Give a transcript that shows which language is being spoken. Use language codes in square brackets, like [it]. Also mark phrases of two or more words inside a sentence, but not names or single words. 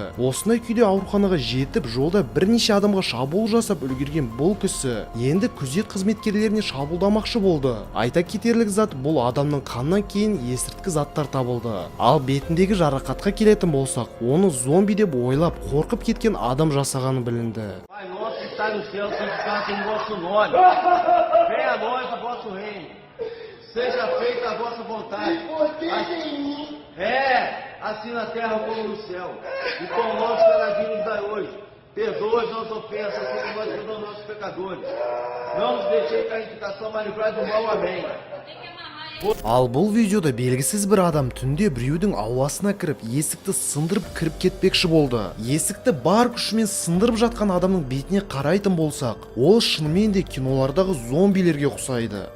[kk] Осындай күйде ауруханаға жетіп, жолда бірнеше адамға шабуыл жасап үлгерген бұл кісі енді күзет қызметкерлеріне шабуылдамақшы болды. Айта кетерлік зат, бұл адамның қанынан кейін есірткі заттар табылды. Ал бетіндегі жарақатқа келетін болсақ, оны зомби деп ойлап қорқып кеткен адам жасағаны білінді. [pt] Perdoa as nossas ofensas, assim como nós perdoamos nossos pecadores. Não nos deixei cair em tentação, mas livrai do mal. Amém. [kk] Ал бұл видеода белгісіз бір адам түнде біреудің ауласына кіріп, есікті сындырып кіріп кетпекші болды. Есікті бар күшімен сындырып жатқан адамның бетіне қарайтын болсақ, ол шынымен де кинолардағы зомбилерге ұқсайды.